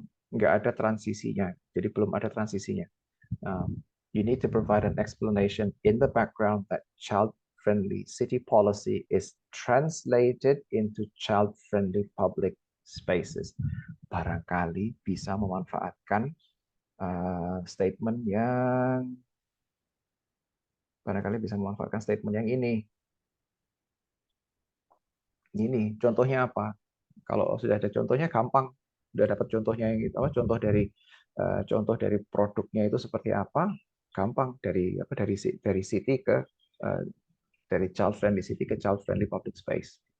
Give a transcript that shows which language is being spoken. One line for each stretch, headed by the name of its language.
Indonesian: Nggak ada transisinya, jadi belum ada transisinya.
English: You need to provide an explanation in the background that child-friendly city policy is translated into child-friendly public spaces.
Indonesian: Barangkali bisa memanfaatkan statement yang ini. Ini contohnya apa? Kalau sudah ada contohnya gampang, sudah dapat contohnya yang itu, contoh dari produknya itu seperti apa, gampang dari city ke dari child friendly city ke child friendly public space.